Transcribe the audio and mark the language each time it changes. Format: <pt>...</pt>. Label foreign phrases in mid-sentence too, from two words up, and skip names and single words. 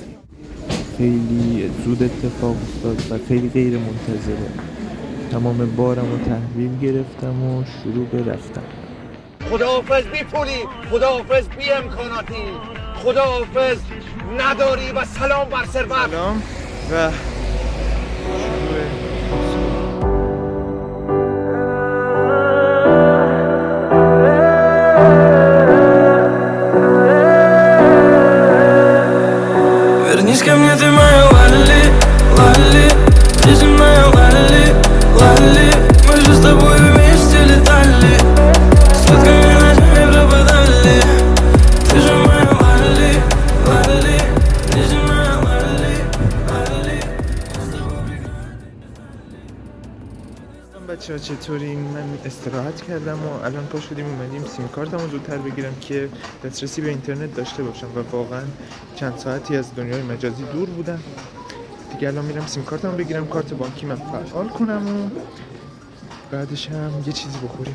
<fa>خیلی زود اتفاق افتاد و خیلی غیر منتظره. تمام بارم رو تحویل گرفتم و شروع به رفتن. خداحافظ بی پولی، خداحافظ بی امکاناتی، خداحافظ نداری و سلام بر ثروت. سلام و</fa> <ru>Вернись ко мне, ты моя Лали, Лали, ты же моя Лали, Лали. Мы же с тобой вместе летали, сутками ночами пропадали. Ты же моя Лали, Лали, ты же моя Лали, Лали.</ru> <fa>بچه ها چطورین؟ من استراحت کردم و الان پا شدیم اومدیم سیم کارتم رو زودتر بگیرم که دسترسی به اینترنت داشته باشم و واقعا چند ساعتی از دنیای مجازی دور بودم دیگه. الان میرم سیم کارتم رو بگیرم، کارت بانکی من فعال کنم و بعدش هم یه چیزی بخوریم.</fa>